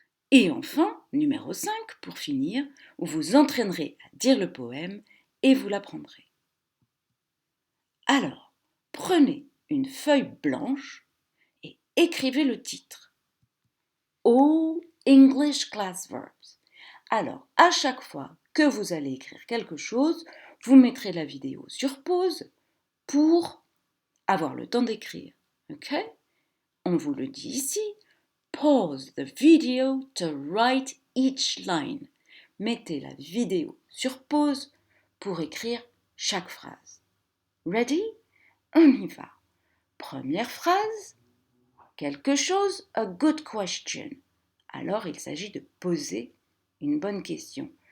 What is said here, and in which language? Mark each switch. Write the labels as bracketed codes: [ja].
[fr] Et enfin, numéro 5, pour finir, vous vous entraînerez à dire le poème et vous l'apprendrez. Alors, prenez une feuille blanche et écrivez le titre. [en] All English Class Verbs. [fr] Alors, à chaque fois que vous allez écrire quelque chose, vous mettrez la vidéo sur pause pour avoir le temps d'écrire. Ok? On vous le dit ici. [en] Pause the video to write each line. [fr] Mettez la vidéo sur pause pour écrire chaque phrase. [en] Ready? [fr] On y va. Première phrase. [en] Quelque chose, a good question. [fr] Alors il s'agit de poser une bonne question.